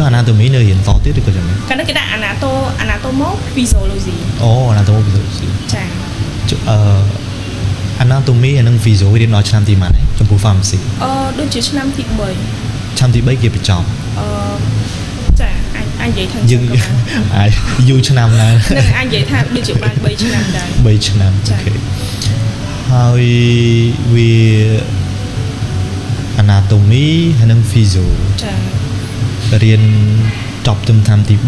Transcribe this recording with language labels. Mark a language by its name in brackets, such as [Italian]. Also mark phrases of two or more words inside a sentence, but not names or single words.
[Khmer] ចុះ anatomy នៅរៀនតទៀតឬក៏យ៉ាងម៉េច កាលនោះគេដាក់ anatomo physiology អូ anatomo physiology ចា anatomy និង physio រៀនដល់ឆ្នាំទីប៉ុន្មានចំពោះ pharmacy ដូចជាឆ្នាំទី3 គេបញ្ចប់ ចាអាច anh vậy thành យើងអាចយូរឆ្នាំឡើង នឹងអញនិយាយថាដូចជាបាន3ឆ្នាំដែរ 3ឆ្នាំ ចា៎ អូខេហើយវា anatomy ហើយនិង physio ចា រៀនចប់ទំតាមទី3